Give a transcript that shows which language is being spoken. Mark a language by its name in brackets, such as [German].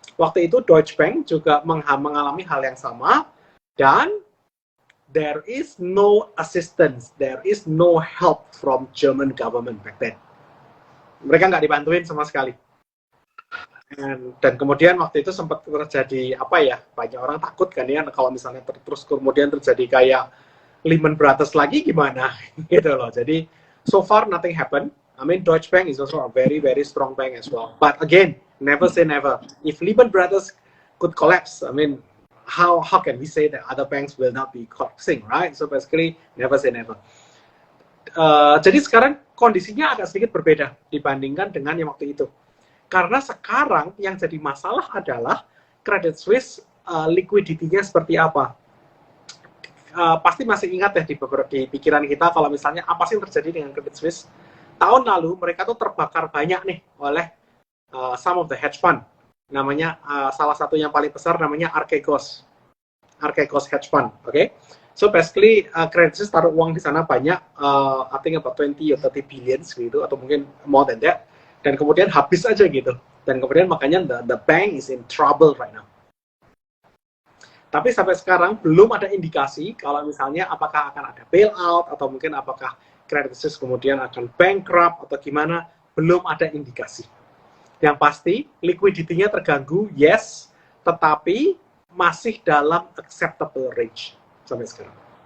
[Indonesian] Waktu itu Deutsche Bank juga mengalami hal yang sama, dan [English] there is no assistance, there is no help from German government back then. [Indonesian] Mereka nggak dibantuin sama sekali. Dan kemudian waktu itu sempat terjadi apa ya, banyak orang takut kan ya kalau misalnya terus kemudian terjadi kayak Lehman Brothers lagi gimana gitu loh. Jadi [English] so far nothing happened. I mean Deutsche Bank is also a very very strong bank as well. But again, never say never. If Lehman Brothers could collapse, I mean how can we say that other banks will not be collapsing, right? So basically never say never. [Indonesian] Jadi sekarang kondisinya agak sedikit berbeda dibandingkan dengan yang waktu itu. Karena sekarang yang jadi masalah adalah Credit Suisse liquidity-nya seperti apa. Pasti masih ingat ya di pikiran kita kalau misalnya apa sih yang terjadi dengan Credit Suisse. Tahun lalu mereka tuh terbakar banyak nih oleh [English] some of the hedge fund. [Indonesian] Namanya salah satu yang paling besar namanya Archegos Hedge Fund. Okay? [English] So basically Credit Suisse [Indonesian] taruh uang di sana banyak, [English] I think about 20 or 30 billions [Indonesian] gitu, atau mungkin [English] more than that. [Indonesian] Dan kemudian habis aja gitu. Dan kemudian makanya [English] the bank is in trouble right now. [Indonesian] Tapi sampai sekarang belum ada indikasi kalau misalnya apakah akan ada bailout atau mungkin apakah Credit Suisse kemudian akan bankrupt atau gimana, belum ada indikasi. Yang pasti liquidity-nya terganggu, yes, tetapi masih dalam acceptable range sampai sekarang.